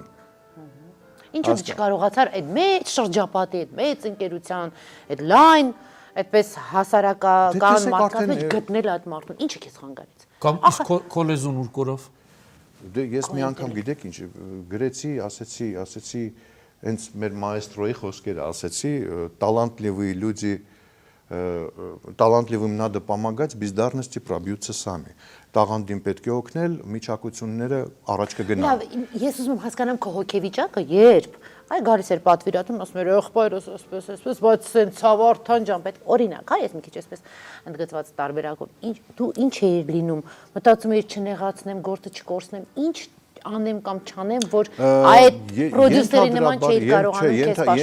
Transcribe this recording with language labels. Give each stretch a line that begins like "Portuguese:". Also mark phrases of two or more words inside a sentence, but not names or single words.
Armenian: ինչու դու չկարողացար այդ մեծ շրջապատի, այդ մեծ ընկերության, այդ լայն, այդպես հասարակական մարդկանց մեջ գտնել այդ մարդուն, ինչը քեզ խանգարեց։ Կամ իսկ քո լեզուն ուր կորավ։ Դե ես մի անգամ գիտեք ինչ գրեցի, ասեցի, հենց մեր մայստրոյի խոսքերը ասեցի,
Russian: талантливые люди талантливым надо помогать, бездарности пробьются сами։
Armenian: Տաղանդին պետք է օգնել, միջակությունները առաջ կգնան։ Լավ, ես ուզում եմ հասկանամ քո հոգեվիճակը, երբ այ գալիս էր պատվիրատուն, ասում էր եղբայրս այսպես, բայց սենց ցավարթան ջան, պետք օրինակ, հա, ես մի քիչ այսպես ընդգծված տարբերակով, դու ինչ էիր լինում, մտածում էիր չնեղացնեմ, գործը չկորցնեմ, ինչ անեմ կամ չանեմ, որ այդ պրոդյուսերի նման չէիր կարողանում քեզ պաշտպանել։